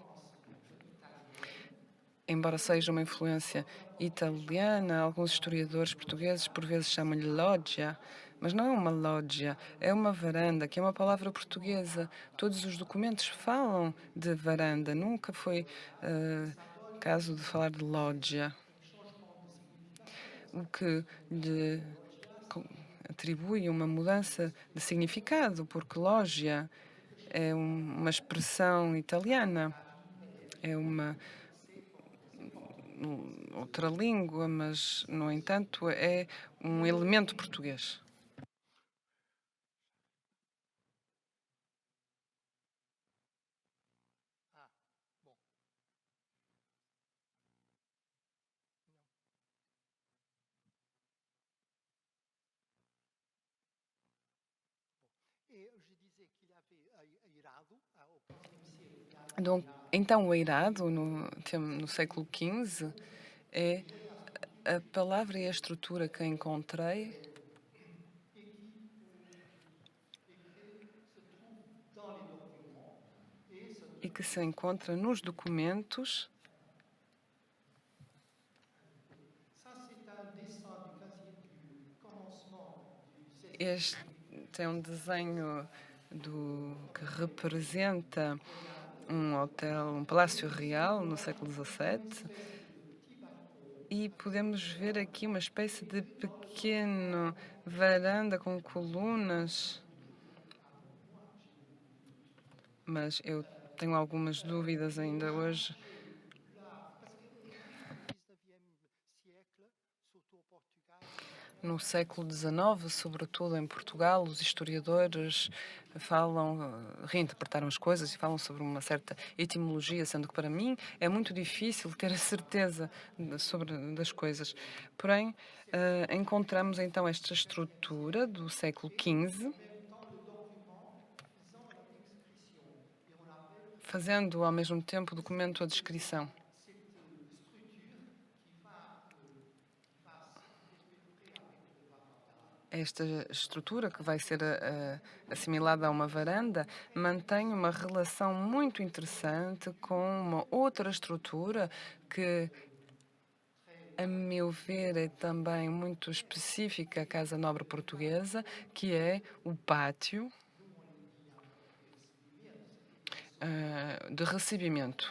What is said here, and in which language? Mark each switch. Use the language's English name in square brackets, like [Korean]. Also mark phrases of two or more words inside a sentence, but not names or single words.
[Portuguese] Embora seja uma influência italiana, alguns historiadores portugueses por vezes chamam-lhe loggia, mas não é uma loggia, é uma varanda, que é uma palavra portuguesa. Todos os documentos falam de varanda, nunca foi caso de falar de loggia, [French] Changement de signification. [Portuguese] o que lhe co- atribui uma mudança de significado, porque loggia é uma expressão italiana, é uma outra língua, mas, no entanto, é um elemento português. [French] Ah, bon. Non. Et je disais qu'il y avait eirado, au XVe siècle, il y avait Donc, eirado, [Portuguese] então, o eirado, no século XV, é foi a a [French] structure [Portuguese] palavra e a estrutura que encontrei [French] et qui se trouve dans les documents et se [Portuguese] e que [French] trouve [Portuguese] se [French] aussi. [Portuguese] encontra nos documentos. [French] Ça, c'est un dessin du, quasi, du commencement du [Portuguese] Este XVI tem um desenho que representa um hotel, um palácio real no século [French] comme une XVII, espèce de petit bateau [Portuguese] e [French] avec ses [Portuguese] podemos ver [French] couleurs. [Portuguese] aqui uma espécie [French] Et [Portuguese] de [French] que dans le [Portuguese] pequeno [French] document, [Portuguese] varanda com colunas, [French] moi, j'ai beaucoup de doutes. [Portuguese] mas eu tenho algumas dúvidas [French] Il est [Portuguese] ainda hoje. [French] arraché là, parce que depuis le 19e siècle, surtout au Portugal, en [Portuguese] No Espanha, século XIX, sobretudo em Portugal, os historiadores falam, reinterpretaram as coisas e falam sobre uma certa etimologia, sendo que para mim é muito difícil ter a certeza das coisas. Porém, encontramos então esta estrutura do século [French] et XV, en même temps le document faisant la description. Et on appelle [Portuguese] fazendo ao mesmo tempo o documento a descrição. [French] cette structure qui va se perpétrer avec le varanda. [Portuguese] Esta estrutura, que vai ser assimilada a uma varanda, mantém uma relação muito interessante com uma outra estrutura que, a meu ver, é também muito específica à Casa Nobre Portuguesa, que é o pátio de recebimento.